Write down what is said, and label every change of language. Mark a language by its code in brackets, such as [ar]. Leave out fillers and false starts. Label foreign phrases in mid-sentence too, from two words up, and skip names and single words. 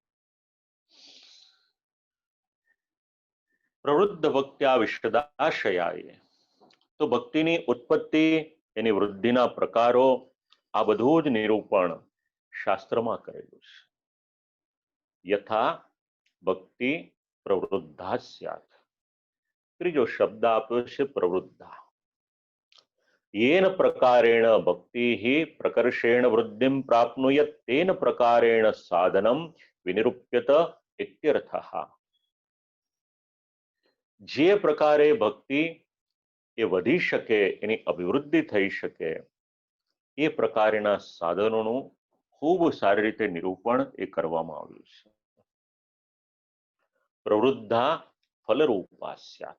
[sa] प्रवृद्ध भक्त्या विशदाशयाय, [gu] તો ભક્તિની ઉત્પત્તિ, એની વૃદ્ધિના પ્રકારો, આ બધું જ નિરૂપણ શાસ્ત્રમાં કરેલું છે. [sa] यथा भक्ति प्रवृद्धा स्यात. [gu] ત્રીજો શબ્દ આપ્યો છે પ્રવૃદ્ધા. [sa] येन प्रकारेण भक्ति प्रकर्षेण वृद्धिं प्राप्नुयत तेन प्रकारेण साधनम विनिरूप्यत इत्यर्थः. [gu] જે પ્રકારે ભક્તિ એ વધી શકે, એની અભિવૃદ્ધિ થઈ શકે, એ પ્રકારના સાધનોનું ખૂબ સારી રીતે નિરૂપણ એ કરવામાં આવ્યું છે. [sa] प्रवृद्धा फलरूपा स्यात.